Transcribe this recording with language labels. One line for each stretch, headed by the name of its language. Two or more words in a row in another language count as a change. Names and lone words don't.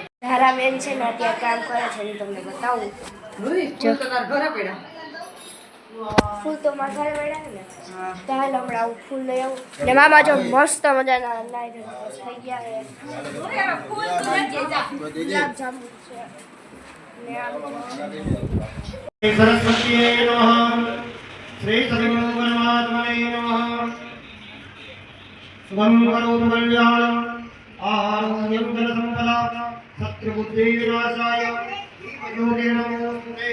Gujarati: ધારા બેન છે ને અત્યારે કામ કરે છે હું તમને બતાવું જો તો તાર ઘરે પડ્યા ફૂલ તો મારા ઘરે પડ્યા ને તો હાલ હમણાં આવું ફૂલ લઈ આવું ને મામા જો મસ્ત મજાના નાઈ થઈ ગયા છે ગુલાબ જાંબુ છે ને આ
Sanskrit: सरस्वती नमः श्री सद्गुरु परमात्मने नमः शुभं करोतु कल्याणं आरोग्यं धनसम्पदा शत्रुबुद्धिविनाशाय ज्योतिर् नमोस्तुते